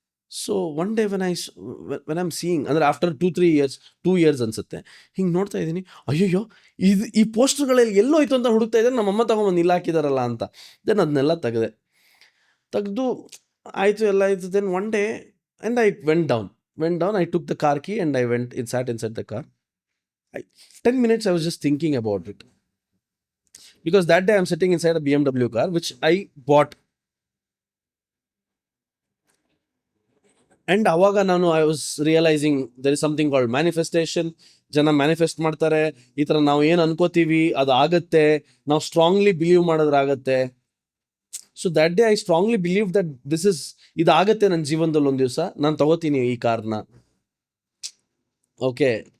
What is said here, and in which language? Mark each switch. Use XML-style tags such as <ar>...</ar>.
<en>so one day when I am seeing,</en> <kn>ಅಂದರೆ</kn> <en>after 2 years</en> <kn>ಅನಿಸುತ್ತೆ, ಹಿಂಗೆ ನೋಡ್ತಾ ಇದ್ದೀನಿ, ಅಯ್ಯಯ್ಯೋ ಈ ಪೋಸ್ಟರ್ಗಳಲ್ಲಿ ಎಲ್ಲೋಯ್ತು ಅಂತ ಹುಡುಕ್ತಾ ಇದ್ದಾರೆ, ನಮ್ಮಮ್ಮ ತೊಗೊಂಬಂದು ಇಲ್ಲಿ ಹಾಕಿದಾರಲ್ಲ ಅಂತ. ದೆನ್ ಅದನ್ನೆಲ್ಲ ತೆಗೆದು ಆಯಿತು, ಎಲ್ಲ ಆಯಿತು.</kn> <en>Then one day and I went down, I took the car key and I sat inside the car. 10 minutes I was just thinking about it. Because that day I'm sitting inside a BMW car, which I bought. And awaga I was realizing there is something called manifestation.</en> <kn>ಜನ manifest ಮಾಡ್ತಾರೆ, ಈ ಥರ ನಾವು ಏನು ಅನ್ಕೋತೀವಿ ಅದು ಆಗುತ್ತೆ, ನಾವು strongly believe ಮಾಡಿದ್ರೆ ಆಗುತ್ತೆ.</kn> <en>so that day I strongly believe that</en> <kn>ಇದಾಗತ್ತೆ ನನ್ನ ಜೀವನದಲ್ಲಿ, ಒಂದು ದಿವಸ ನಾನು ತಗೋತೀನಿ ಈ ಕಾರ್ನ.</kn> <en>Okay.</en>